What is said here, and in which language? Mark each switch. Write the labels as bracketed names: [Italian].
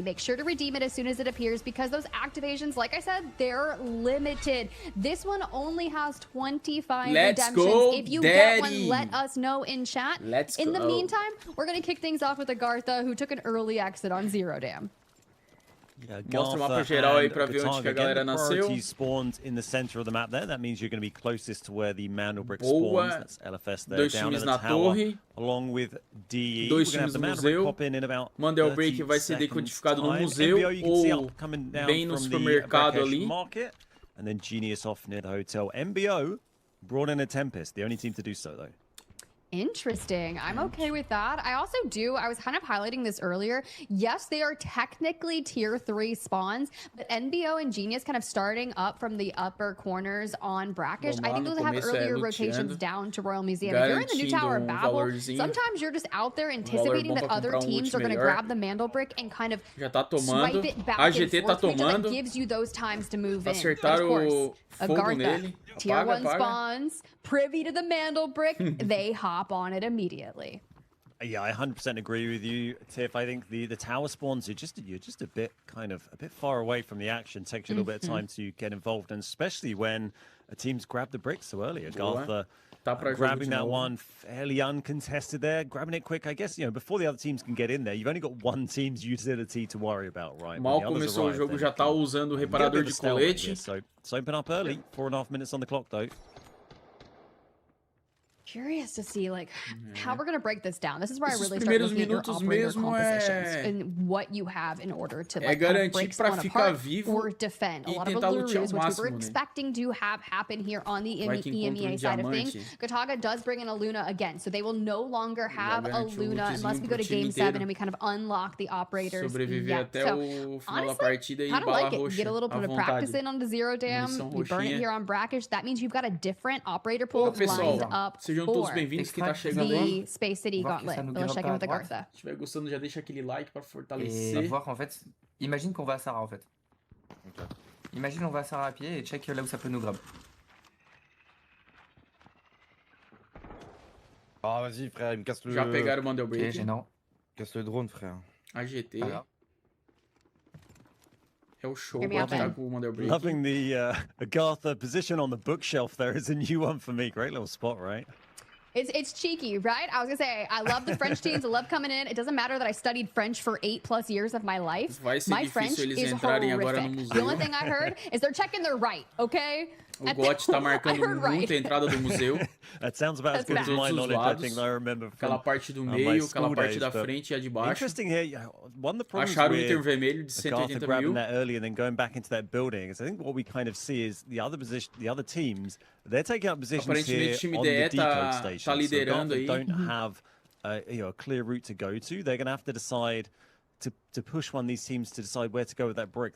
[English] Make sure to redeem it as soon as it appears because those activations, like I said, they're limited. This one only has 25 redemptions. If you get one, let us know in chat. In the meantime, we're going to kick things off with Agartha, who took an early exit on Zero Dam. [Portuguese] Mostra o mapa geral aí pra ver onde que a galera nasceu. [English] Spawned in the center of the map there. That means you're going to be closest to where the Mandelbrick spawns. That's LFS there down in the tower, along with DE. [Portuguese] Dois times no museu. Mandelbrick vai ser decodificado no museu ou bem no supermercado ali. [English] And then Genius off near the hotel. MBO brought in a Tempest, the only team to do so, though. Interesting. I'm okay with that. I also I was kind of highlighting this earlier. Yes, they are technically tier 3 spawns, but NBO and Genius kind of starting up from the upper corners on Brackish. I think they'll have earlier rotations down to Royal Museum. If you're in the new tower of Babel, sometimes you're just out there anticipating that other teams are going to grab the Mandelbrick and kind of swipe it back and forth. That gives you those times to move in. Of course, Agartha, tier 1 spawns, privy to the Mandelbrick, they hop on it immediately. Yeah, I 100% agree with you, Tiff. I think the tower spawns are you're just a bit far away from the action. Takes you a little bit of time to get involved, and especially when a team's grabbed the brick so early. Agartha grabbing that one fairly uncontested there, grabbing it quick. I guess, before the other teams can get in there, you've only got one team's utility to worry about, right? Mal começou o jogo, já tá usando o reparador de colete. So it's open up early. 4.5 minutes on the clock, though. Curious to see how we're gonna break this down. This is where I really start looking at your operator compositions and what you have in order to break someone apart or defend. A lot of Allurus, which we were expecting to have happen here on the EMEA side of things. Gataga does bring in a Luna again, so they will no longer have a Luna unless we go to Game 7 and we kind of unlock the operators. So honestly, kind of like it. Get a little bit of practice in on the Zero Dam. You burn it here on Brackish. That means you've got a different operator pool lined up. [Portuguese] Sejam todos bem-vindos que tá chegando aí. Space City Gauntlet. [English] Let's check in with Agartha. [Portuguese] Se estiver gostando, já deixa aquele like para fortalecer. [French] Et voir en fait, imagine qu'on va à Sarah en fait. Okay. Imagine on va à Sarah à pied et check là où ça peut nous grab. Ah vas-y frère, il me casse le... [Portuguese] Já pegaram o Mandelbrick. [French] Ok, gênant. Casse le drone frère. AGT. [Portuguese] É o show pra tá com o Mandelbrick. [English] Loving the Agartha position on the bookshelf there is a new one for me. Great little spot, right? It's cheeky, right? I was gonna say, I love the French teams. I love coming in. It doesn't matter that I studied French for 8+ years of my life. My French is horrific. The only thing I heard is they're checking their right, okay? [Portuguese] O GOT tá marcando muito a entrada do museu. [English] That sounds about as good as my knowledge, I think, I remember from [Portuguese] aquela parte do meio, aquela parte da frente e a de baixo. [English] Interesting here, one of the problems [Portuguese] acharam o item [English] with [Portuguese] vermelho de 180 [English] grabbing [Portuguese] mil. [English] that early and then going back into that building is I think what we kind of see is the other teams, they're taking up positions here on the decode station. [Portuguese] Tá liderando aí. [English] So don't have a clear route to go to. They're going to have to decide to push one of these teams to decide where to go with that brick.